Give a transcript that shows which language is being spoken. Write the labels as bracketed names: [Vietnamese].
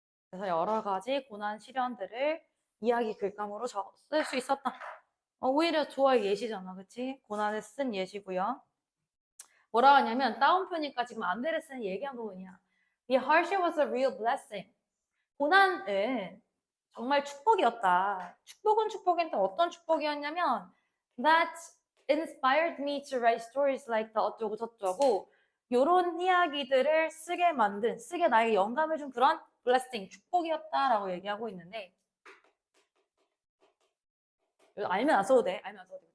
[Korean] 그래서 여러 가지 고난 시련들을 이야기 글감으로 쓸 수 있었다. 오히려 좋아요 예시잖아, 그치? 고난을 쓴 예시고요. 뭐라 하냐면 따옴표니까 지금 안데르센이 얘기한 부분이야. [English] The hardship was a real blessing. [Korean] 고난은 정말 축복이었다. 축복은 축복인데 어떤 축복이었냐면 [English] that inspired me to write stories like the [Korean] 어쩌고 저쩌고 요런 이야기들을 쓰게 나에게 영감을 준 그런 blessing, 축복이었다라고 얘기하고 있는데 알면 안 써도 돼. 알면 안 써도 돼.